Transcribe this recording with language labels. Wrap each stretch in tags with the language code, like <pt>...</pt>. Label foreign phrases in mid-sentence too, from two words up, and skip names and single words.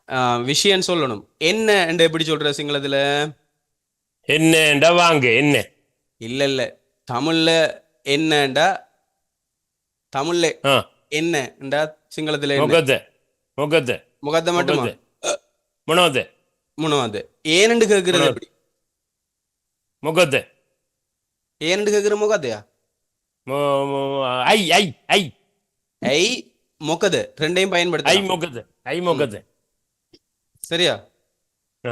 <ta>விஷயம் சொல்லணும். என்ன என்று எப்படி சொல்ற சிங்களத்துல? என்னண்டா வாங்க என்ன இல்ல இல்ல, தமிழ்ல என்னண்டா, தமிழ்ல ஆ என்னண்டா சிங்களத்துல என்ன?</ta> <si>මොකද මොකද</si> <ta>முகத்தை மட்டுமா?</ta> <si>මොකද මොනවද</si> <ta>மூணாவது ஏனென்று கேட்கறது</ta> <si>මොනවද</si> <ta>எப்படி?</ta> <si>මොකද</si> <ta>ஏனென்று கேட்கிற முகத்தையா? ஐ ஐ ஐ ஐ மொக்கது ரெண்டையும் ஐ பயன்படுத்தலாம்.</ta> <si>මොකද ஐ</si> <ta>ம்,</ta> <si>මොකද</si> <ta>சரியா? ஆ</ta>